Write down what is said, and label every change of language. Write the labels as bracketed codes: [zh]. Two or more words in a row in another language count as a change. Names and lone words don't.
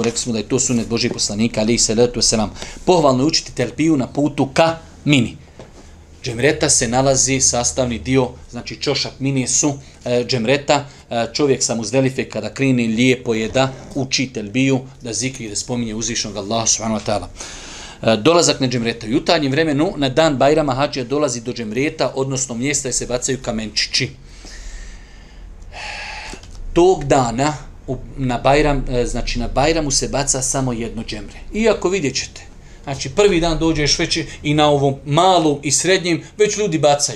[bs] Rekli smo da je to sunnet Božih poslanika, [ar] عليه الصلاة والسلام. [bs] Pohvalno je učiti telbiju na putu ka Mini. Džemreta se nalazi sastavni dio, znači čošak Mini su džemreta. Čovjek sa Muzdelife kada krene lijepo je da uči telbiju, da zikri, da spominje uzvišnog Allaha [ar] سبحانه وتعالى. [bs] Dolazak na džemreta. U jutarnjem vremenu na dan Bajrama hađija dolazi do džemreta, odnosno mjesta gdje se bacaju kamenčići. Tog dana na Bajramu se baca samo jedno džemre. Iako vidjet ćete, znači prvi dan dođeš već i na ovom malom i srednjem, već ljudi bacaju.